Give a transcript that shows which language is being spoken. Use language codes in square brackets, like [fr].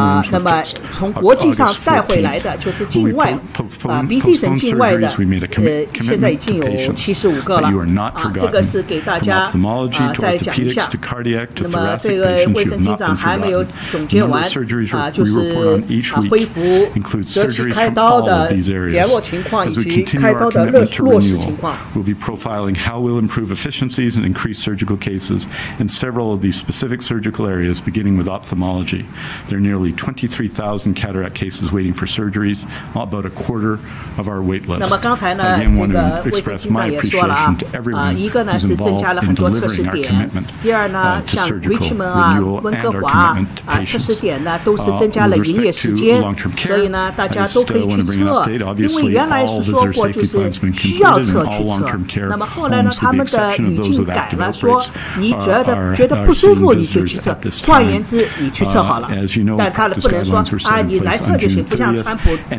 [zh] 那么从国际上带回来的就是境外BC 省境外的现在已经有75个了这个是给大家再讲一下。那么这个卫生厅长还没有总结完就是恢复择期开刀的联络情况以及开刀的落实情况。 [en] We'll be profiling how we'll improve efficiencies and increase surgical cases in several of these specific surgical areas, beginning with ophthalmology. There are nearly 23,000 cataract cases waiting for surgeries, about a quarter of our wait list. [zh] 那么刚才呢，这个卫生厅长也说了一个呢是增加了很多测试点，第二呢，像 Richmond 温哥华测试点呢都是增加了营业时间，所以呢大家都可以去测，因为原来是说过就是需要测去测，那么后来呢他们的语境改了，说你觉得不舒服你就去测，换言之你去测好了，但他不能说你来测就行，不像川普